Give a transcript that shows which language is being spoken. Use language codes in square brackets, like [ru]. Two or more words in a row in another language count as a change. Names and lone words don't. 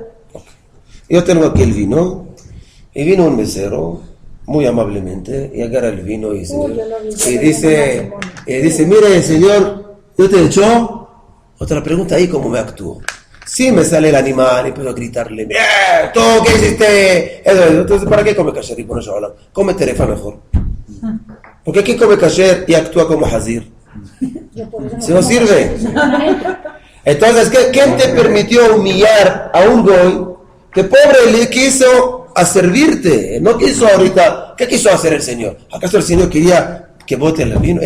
[es] Yo tengo aquí el vino, y vino un mesero, muy amablemente, y agarra el vino y dice, mire señor, yo te he hecho otra pregunta ahí, ¿cómo me actúo? Si me sale el animal y empiezo a gritarle, ¿tú qué hiciste? Entonces, ¿para qué come kasher y pone shalom? Come terefa mejor. Porque aquí come kasher y actúa como hazir. Si no sirve. Entonces, ¿quién te permitió humillar a un goy que pobre le quiso a servirte? No quiso ahorita. ¿Qué quiso hacer el Señor? ¿Acaso el Señor quería que bote el vino?